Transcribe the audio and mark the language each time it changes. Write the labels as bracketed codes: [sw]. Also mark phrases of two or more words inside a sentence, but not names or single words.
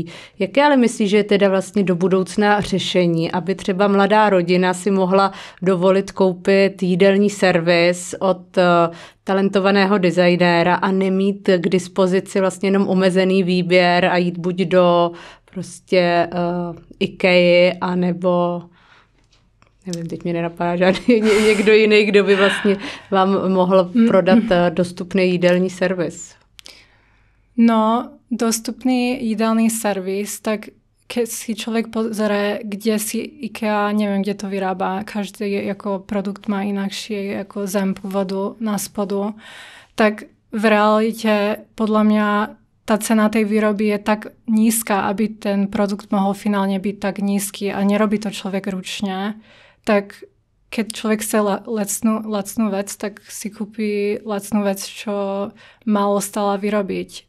[cs] Jaké ale myslíš, že je teda vlastně do budoucna řešení, aby třeba mladá rodina si mohla dovolit koupit jídelní servis od talentovaného designéra a nemít k dispozici vlastně jenom omezený výběr a jít buď do prostě IKEA, anebo nevím, teď mě nenapadá žádný někdo jiný, kdo by vlastně vám mohl prodat dostupný jídelní servis. [sk] No, dostupný jídelný servis, tak keď si človek pozrie, kde si IKEA, neviem, kde to vyrába, každý jako produkt má inakší jako zem pôvodu na spodu, tak v realite podľa mňa tá cena tej výroby je tak nízka, aby ten produkt mohol finálne byť tak nízky a nerobí to človek ručne, tak keď človek chce lacnú vec, tak si kúpi lacnú vec, čo málo stála vyrobiť.